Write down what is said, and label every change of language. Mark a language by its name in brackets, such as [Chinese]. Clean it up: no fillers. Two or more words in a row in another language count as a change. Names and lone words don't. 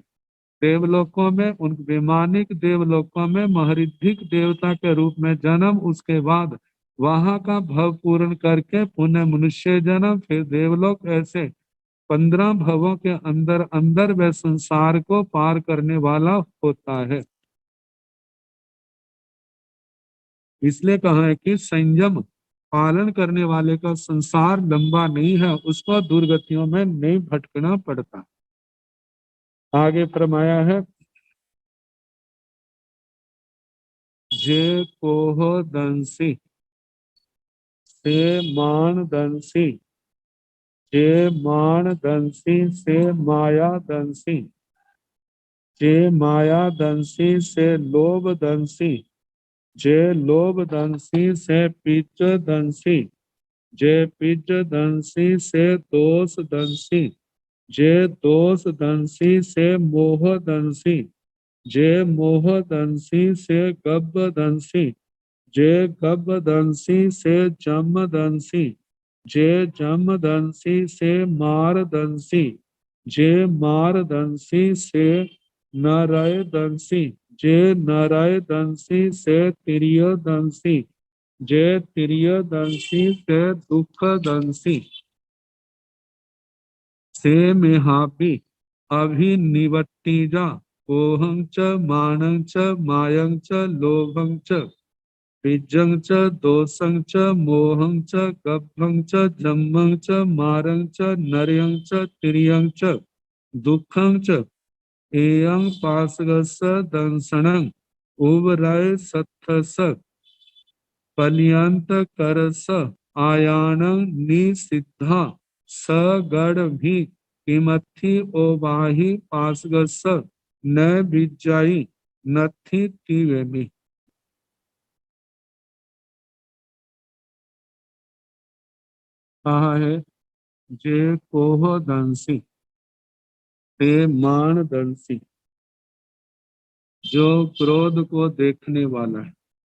[Hindi] देवलोकों में, उन वैमानिक देवलोकों में महरिद्धिक देवता के रूप में जन्म, उसके बाद वहां का भव पूर्ण करके पुनः मनुष्य जन्म, फिर देवलोक, ऐसे 15 भवों के अंदर अंदर वह संसार को पार करने वाला होता है। इसलिए कहा है कि संयम पालन करने वाले का संसार लंबा नहीं है, उसको दुर्गतियों में नहीं भटकना पड़ता। आगे फरमाया है [Prakrit languages] जे कोह दंसी से मान दंसी, जे मान दंसी से माया दंसी, जे माया दंसी से लोभ दंसी, जे लोभ दंसी से पिच दंसी, जे पिच दंसी से दोष दंसी, जे दोष दंसी से मोह दंसी, जे मोह दंसी से गब्ब दंसी, जे गब्ब दंसी से जम दंसी, जे जम दंसी से मार दंसी, जे मार दंसी से नरय दंसी, जे नरय दंसी से तिर्य दंसी, जे तिर्य दंसी से दुख दंसी, से मेहापी अभिनिवट्टिजा कोहं च मानं च मायं च लोभं च पिज्जं च दोषं च मोहं च गब्भं च जम्मं च मारं च नर्यं च तिर्यं च दुःखं च एयं पासगस दंसनं उवरय सत्थस पलियंत करस आयानं निसिद्धा सगढ़ भी किमथि ओबाही पासगस न बिजाई नथि तिवेमी। [Hindi] कहा है [Prakrit languages] जे कोह दंसी ते मान दंसी, [Hindi] जो क्रोध को देखने वाला है।